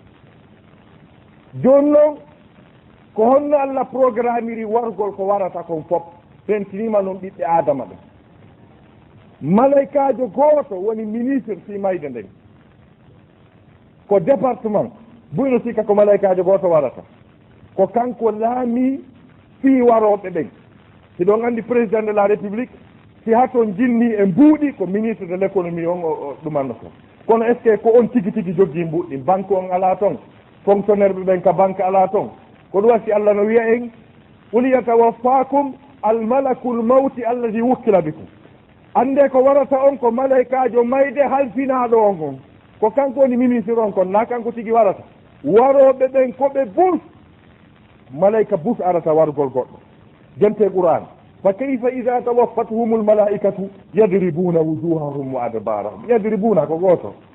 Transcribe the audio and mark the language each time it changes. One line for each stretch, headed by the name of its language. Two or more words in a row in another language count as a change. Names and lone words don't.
Fula: joni noon ko honno allah programmiri wargol ko warata kon fof pentinima noon ɓiɓɓe adama ɓen malaikajo gooto woni ministre fi mayde nden ko département buyno sikka ko malaikajo gooto warata ko kanko laami fi waroɓe ɓen si ɗon andi
French: président de la
Fula: république si haton jinni e mbuuɗi ko
French: ministre de l' économie
Fula: on o ɗumanno ko kono
French: est ce que
Fula: ko on tigi tigi joggi mbuuɗɗi banque on ala toon fonctionnaire ɓe ɓen ka banque ala toon ko ɗum wasi allah no wiya en
Arabic: قل يتوفاكم ملك الموت الذي وكل بكم
Fula: ande ko warata on ko malaikajo mayde halfinaɗo on kon ko kanko woni ministre on kon na kanko tigi warata waroɓe ɓen koɓe bus malaika bus arata wargol goɗɗo jente qur'an
Arabic: فكيف إذا توفتهم الملائكة يضربون وجوههم وأدبارهم يضربون
Fula: ko goto